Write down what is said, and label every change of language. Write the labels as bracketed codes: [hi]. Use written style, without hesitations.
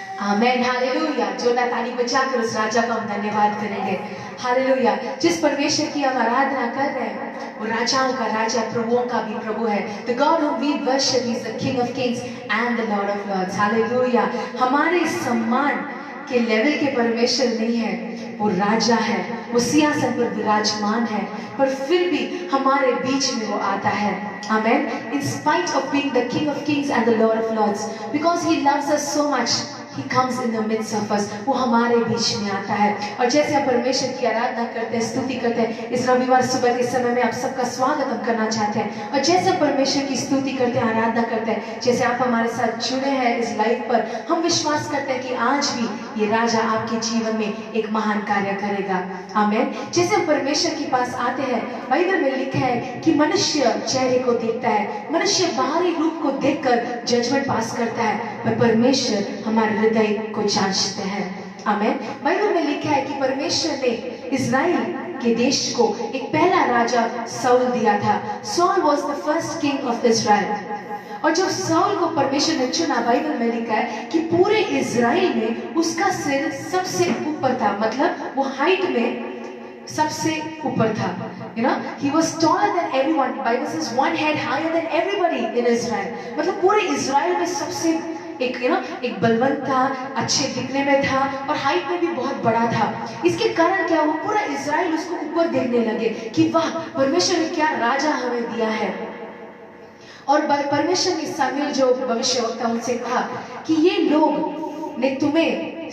[hi] आमेन, hallelujah. जोरदार ताली बजाकर उस राजा का हम धन्यवाद करेंगे। हालेलुया। जिस परमेश्वर की हम आराधना कर रहे हैं वो राजाओं का राजा, प्रभुओं का भी प्रभु है। [en] The God whom we worship is the King of Kings and the Lord of Lords. [hi] Hallelujah. हमारे सम्मान के लेवल के परमेश्वर नहीं है, वो राजा है, वो सिंहासन पर विराजमान है, पर फिर भी हमारे बीच में वो आता है। [en] Amen. In spite of being the King of Kings and the Lord of Lords, because He loves us so much, He comes in the midst of us. [hi] वो हमारे बीच में आता है। और जैसे हम परमेश्वर की आराधना करते हैं, स्तुति करते हैं, इस रविवार सुबह के समय में आप सबका स्वागत हम करना चाहते हैं। और जैसे हम परमेश्वर की स्तुति करते हैं, आराधना करते हैं, जैसे आप हमारे साथ जुड़े हैं इस लाइव पर, हम विश्वास करते हैं कि आज भी ये राजा आपके जीवन में एक महान कार्य करेगा। आमीन। जैसे हम परमेश्वर के पास आते हैं, बाइबल में लिखा है कि मनुष्य चेहरे को देखता है, मनुष्य बाहरी रूप को देखकर जजमेंट पास करता है, पर परमेश्वर हमारे हृदय को जांचते हैं। आमीन। बाइबल में लिखा है कि परमेश्वर ने इज़राइल के देश को एक पहला राजा साउल दिया था। [en] Saul was the first king of Israel. [hi] और जब साउल को परमेश्वर ने चुना, बाइबल में लिखा है कि पूरे इज़राइल में उसका सिर सबसे ऊपर था, मतलब वो हाइट में सबसे ऊपर था। [en] You know, he was taller than everyone. Bible says one head higher than everybody in Israel. [hi] मतलब पूरे इज़राइल में सबसे एक बलवंत था, अच्छे दिखने में था और हाइट में भी बहुत बड़ा था। इसके कारण क्या हुआ, पूरा इज़राइल उसको ऊपर देखने लगे कि वाह, परमेश्वर ने क्या राजा हमें दिया है। और परमेश्वर ने सामुएल जो भविष्यवक्ता उनसे कहा कि ये लोग ने तुम्हें